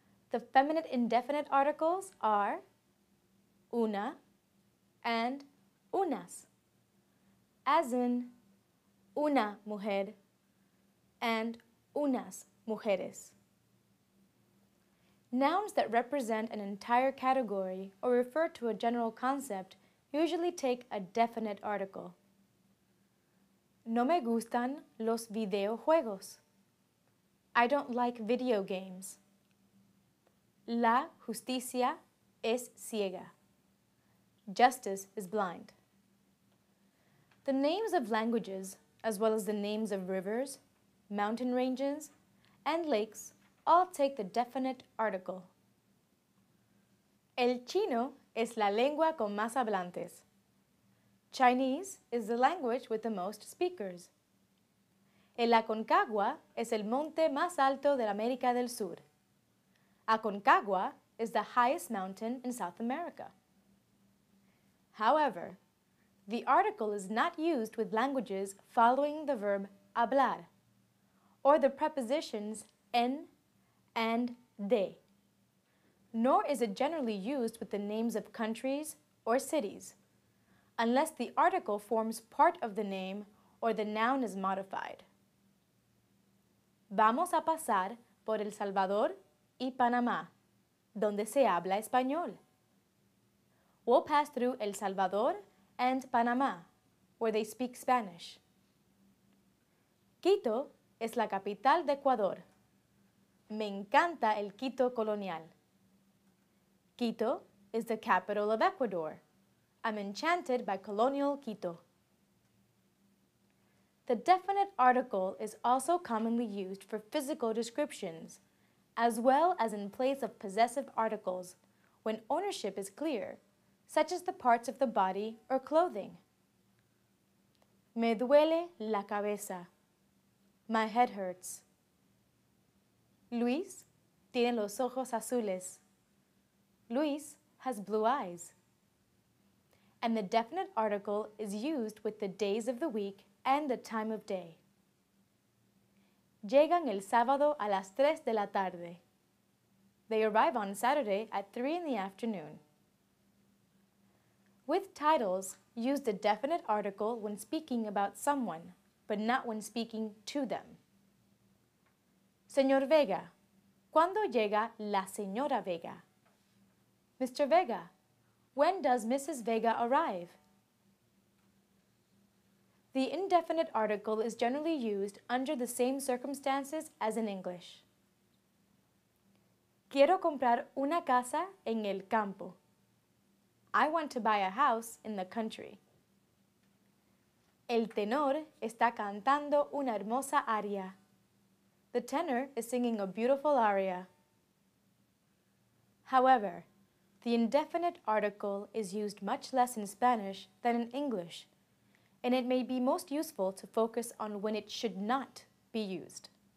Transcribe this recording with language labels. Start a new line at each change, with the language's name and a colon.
English: The feminine indefinite articles are una and unas, as in una mujer and unas mujeres. Nouns that represent an entire category or refer to a general concept usually take a definite article.
Spanish: No me gustan los videojuegos.
English: I don't like video games.
Spanish: La justicia es ciega.
English: Justice is blind. The names of languages, as well as the names of rivers, mountain ranges, and lakes all take the definite article.
Spanish: El chino es la lengua con más hablantes.
English: Chinese is the language with the most speakers.
Spanish: El Aconcagua es el monte más alto de América del Sur.
English: Aconcagua is the highest mountain in South America. However, the article is not used with languages following the verb hablar or the prepositions en and de, nor is it generally used with the names of countries or cities, unless the article forms part of the name or the noun is modified.
Spanish: Vamos a pasar por El Salvador y Panamá, donde se habla español.
English: We'll pass through El Salvador and Panamá, where they speak Spanish.
Spanish: Quito es la capital de Ecuador. Me encanta el Quito colonial.
English: Quito is the capital of Ecuador. I'm enchanted by colonial Quito. The definite article is also commonly used for physical descriptions, as well as in place of possessive articles, when ownership is clear, such as the parts of the body or clothing.
Spanish: Me duele la cabeza.
English: My head hurts.
Spanish: Luis tiene los ojos azules.
English: Luis has blue eyes. And the definite article is used with the days of the week and the time of day.
Spanish: Llegan el sábado a las 3 de la tarde.
English: They arrive on Saturday at 3 in the afternoon. With titles, use the definite article when speaking about someone, but not when speaking to them.
Spanish: Señor Vega, ¿cuándo llega la señora Vega?
English: Mr. Vega, when does Mrs. Vega arrive? The indefinite article is generally used under the same circumstances as in English.
Spanish: Quiero comprar una casa en el campo.
English: I want to buy a house in the country.
Spanish: El tenor está cantando una hermosa aria.
English: The tenor is singing a beautiful aria. However, the indefinite article is used much less in Spanish than in English, and it may be most useful to focus on when it should not be used.